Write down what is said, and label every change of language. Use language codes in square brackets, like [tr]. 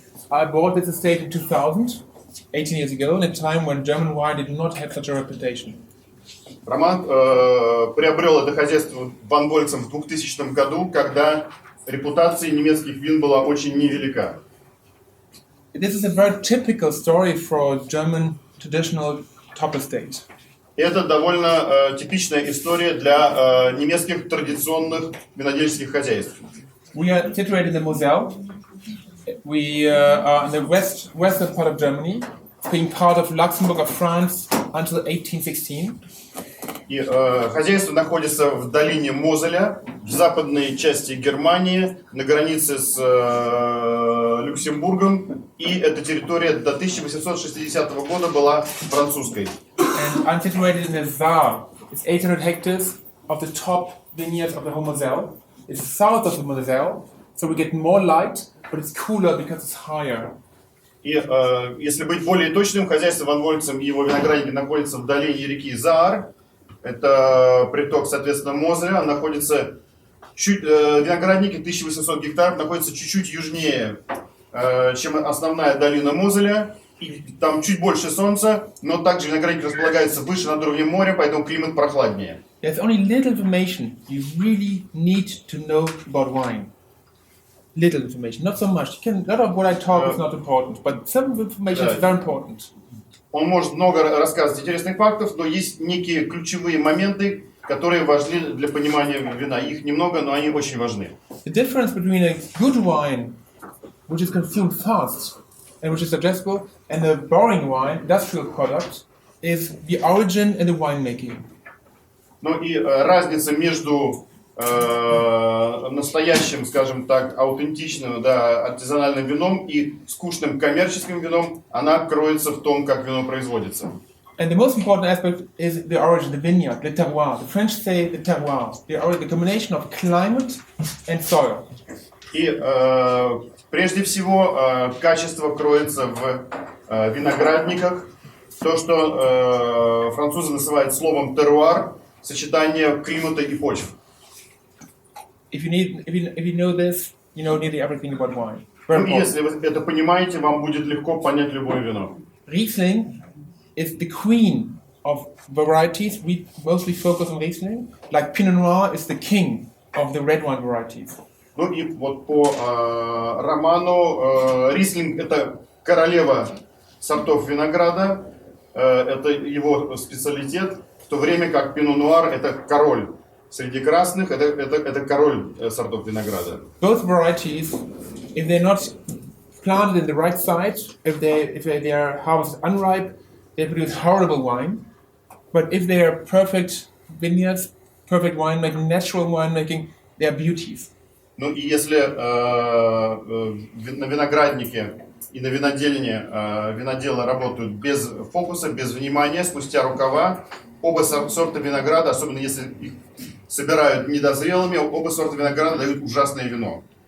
[en] I bought this estate in 2000, 18 years ago, in a time when German wine did not have such a reputation. [ru] Роман приобрел это хозяйство Ван Вольксом в 2000 году, когда репутация немецких вин была очень невелика. [en] This is a very typical story for German traditional top estate. [ru] Это довольно типичная история для немецких традиционных винодельческих хозяйств. [en] We are situated in the Moselle. We are in the western part of Germany, being part of Luxembourg of France until 1816. [ru] И хозяйство находится в долине Мозеля, в западной части Германии, на границе с Люксембургом, и эта территория до 1860 года была французской. [en] And I'm situated in the Saar. It's 800 hectares of the top vineyards of the whole Moselle. It's south of the Moselle, so we get more light, but it's cooler because it's higher. [ru] И если быть более точным, хозяйство Ван Вольцем и его виноградники находятся в долине реки Заар. Это приток, соответственно, Мозеля. Находится виноградники 1800 гектаров находятся чуть-чуть южнее, чем основная долина Мозеля. И там чуть больше солнца, но также виноградники располагаются выше над уровнем моря, поэтому климат прохладнее. [en] There's only little information you really need to know about wine. Little information, not so much. A lot of what I talk is not important, but some information is very important. [ru] Он может много рассказывать интересных фактов, но есть некие ключевые моменты, которые важны для понимания вина. Их немного, но они очень важны. [en] The difference between a good wine, which is consumed fast and which is digestible, and a boring wine, industrial product, is the origin and the winemaking. [ru] Ну и разница между настоящим, скажем так, аутентичным, да, артизанальным вином и скучным коммерческим вином, она кроется в том, как вино производится. [en] And the most important aspect is the origin, the vineyard, the terroir. The French say the terroir, the combination of climate and soil. [ru] И прежде всего качество кроется в виноградниках. То, что французы называют словом терруар, сочетание климата и почв. [en] If you know this, you know nearly everything about wine. [ru] Ну, если вы это понимаете, вам будет легко понять любое вино. [en] Riesling is the queen of varieties. We mostly focus on Riesling. Like Pinot Noir is the king of the red wine varieties. [ru] Ну и вот по роману Рислинг это королева сортов винограда, это его специалитет, в то время как Пино Нуар это король среди красных, это король сортов винограда. [en] Both varieties, if they're not planted in the right site, if they are harvested unripe, they produce horrible wine. But if they are perfect vineyards, perfect winemaking, natural winemaking, they are beauties. [ru] Ну и если на винограднике и на винодельне виноделы работают без фокуса, без внимания, спустя рукава, оба сорта винограда, особенно если их собирают недозрелыми, оба сорта винограда дают ужасное вино.